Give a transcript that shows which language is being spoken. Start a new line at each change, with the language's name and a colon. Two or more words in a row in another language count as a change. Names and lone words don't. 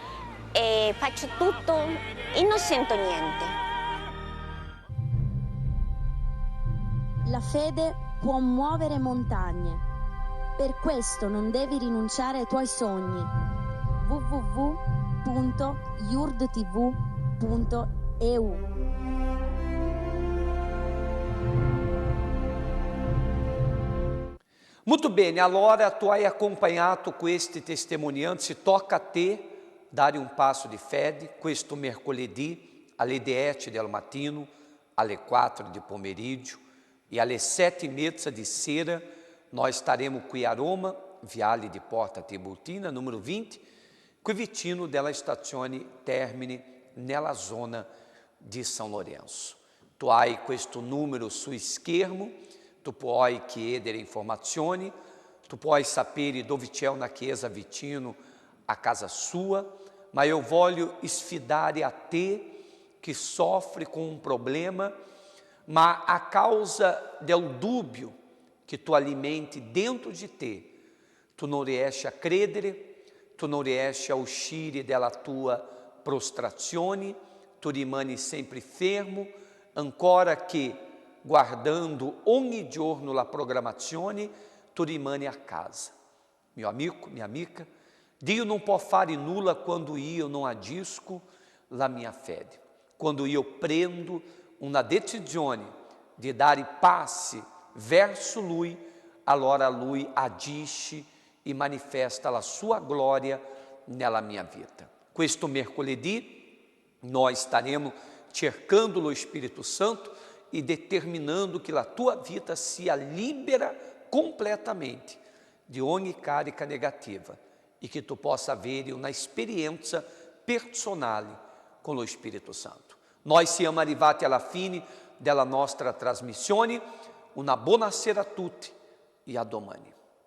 Italian: E faccio tutto e non sento niente. La fede può muovere montagne. Per questo non devi rinunciare ai tuoi sogni. www.yurdtv.eu. Muito bene, allora tu hai acompanhato questi testimonianti, tocca a te dare un passo di fede questo mercoledì alle 10 del mattino, alle 4 di pomeriggio e alle 7:30 di sera
Portuguese: nós estaremo
Italian: qui a Roma, Viale di Porta Tiburtina, numero 20, qui vicino della stazione Termini, nella zona di San Lorenzo. Tu hai questo numero su schermo, tu puoi chiedere informazioni, tu puoi sapere dove c'è una chiesa vicino a casa sua, ma eu voglio sfidare a te
Portuguese: que sofre com um problema,
Italian: ma a causa del dúbio que tu alimenti dentro de te, tu non riesci a credere, tu non riesci a uscire dalla tua prostrazione, tu rimani sempre fermo, ancora che guardando ogni giorno la programmazione, tu rimani a casa.
Portuguese: Meu amigo, minha amiga,
Italian: Dio non può fare nulla quando io non agisco la mia fede. Quando io prendo una decisione di dare passi verso Lui, allora Lui agisce e manifesta la sua glória nella mia vita. Questo mercoledì
Portuguese: nós estaremos
Italian: cercando
Portuguese: o Espírito Santo e determinando que a tua vida
Italian: sia libera completamente de ogni carica negativa e que tu possa avere una esperienza personale con lo Spirito Santo. Noi siamo arrivati alla fine della nostra trasmissione. Una buona sera a tutti e a domani.